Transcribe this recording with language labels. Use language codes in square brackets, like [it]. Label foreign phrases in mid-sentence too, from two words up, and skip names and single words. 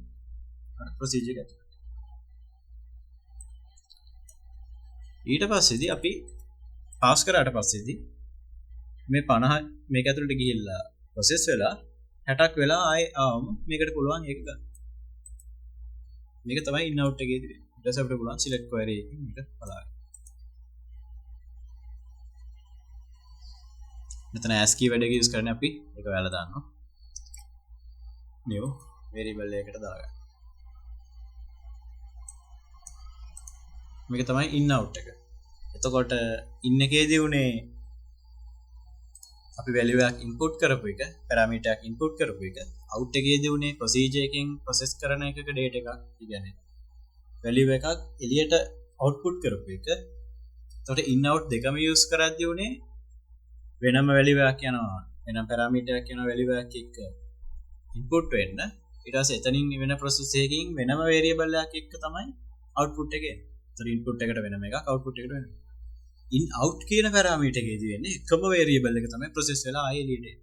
[si] procedure එක. ඊට පස්සේදී අපි pass කරාට පස්සේදී මේ 50 මේක ඇතුළට ගිහිල්ලා process වෙලා 60ක් වෙලා ආයේ ආවම මේකට පුළුවන් ඒක ගන්න. මේක තමයි in out එකේදී වෙන්නේ. ඊට පස්සේ අපිට පුළුවන් select query එකකින් මේක බලන්න. මෙතන ASCII keyword එක use කරන්නේ අපි ඒක ඔයාලා දානවා. new variable එකකට දාගන්න. මේක තමයි in out එක. එතකොට in එකේදී උනේ අපි value එකක් input කරපු එක parameter එකක් input කරපු එක out එකේදී උනේ procedure එකෙන් process කරන එකක data එකක් කියන්නේ value එකක් එළියට output කරපු එක. එතකොට in out දෙකම use කරද්දී උනේ වෙනම value එකක් යනවා වෙනම parameter එකක් යනවා value එකක් එක්ක input වෙන්න ඊට පස්සේ එතනින් වෙන process එකකින් වෙනම variable එකක් එක්ක තමයි output එක එන්නේ. input එකට වෙනම එකක් output එකට වෙනම in out කියන parameter එකේදී වෙන්නේ එකම variable එක තමයි process වෙලා ආයෙ එළියට එන්නේ.